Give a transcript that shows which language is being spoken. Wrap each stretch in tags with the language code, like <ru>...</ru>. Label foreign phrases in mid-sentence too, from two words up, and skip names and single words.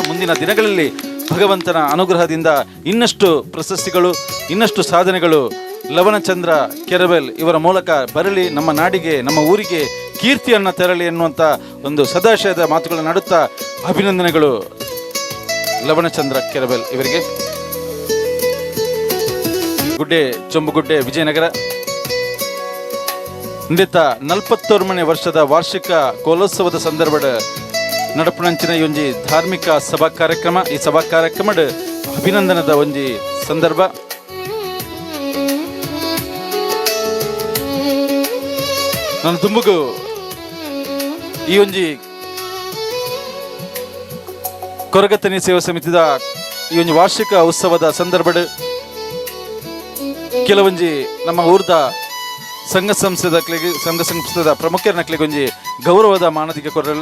<kn>ಮುಂದಿನ ದಿನಗಳಲ್ಲಿ ಭಗವಂತನ ಅನುಗ್ರಹದಿಂದ ಇನ್ನಷ್ಟು ಪ್ರಶಸ್ತಿಗಳು ಇನ್ನಷ್ಟು ಸಾಧನೆಗಳು ಲವಣಚಂದ್ರ ಕೆರಬೇಲ್ ಇವರ ಮೂಲಕ ಬರಲಿ, ನಮ್ಮ ನಾಡಿಗೆ ನಮ್ಮ ಊರಿಗೆ ಕೀರ್ತಿಯನ್ನು ತರಲಿ ಎನ್ನುವಂಥ ಒಂದು ಸದಾಶಯದ ಮಾತುಗಳನ್ನು ನಾಡುತ್ತಾ ಅಭಿನಂದನೆಗಳು ಲವಣಚಂದ್ರ ಕೆರಬೇಲ್ ಇವರಿಗೆ.</kn> <tcy>ಗುಡ್ಡೆ ಚೊಂಬುಗುಡ್ಡೆ ವಿಜಯನಗರ ಇಂದಿತ್ತ 41ನೇ ವರ್ಷದ ವಾರ್ಷಿಕ ಕೋಲೋತ್ಸವದ ಸಂದರ್ಭದ ನಡಪುನಂಚಿನ ಒಂಜಿ ಧಾರ್ಮಿಕ ಸಭಾ ಕಾರ್ಯಕ್ರಮ. ಈ ಸಭಾ ಕಾರ್ಯಕ್ರಮದ ಅಭಿನಂದನದ ಒಂಜಿ ಸಂದರ್ಭ. ನಾನು ತುಂಬುಗು ಈ ಒಂಜಿ ಕೊರಗತನಿ ಸೇವಾ ಸಮಿತಿದ ಈ ಒಂಜಿ ವಾರ್ಷಿಕ ಉತ್ಸವದ ಸಂದರ್ಭದ ಕೆಲವೊಂಜಿ ನಮ್ಮ ಊರ್ದ ಸಂಘ ಸಂಸ್ಥೆದ ಪ್ರಮುಖರನಕ್ಲಿಗೆ ಒಂಜಿ ಗೌರವದ ಮಾನದಿಗೆ ಕೊರಲ್ಲ.</tcy>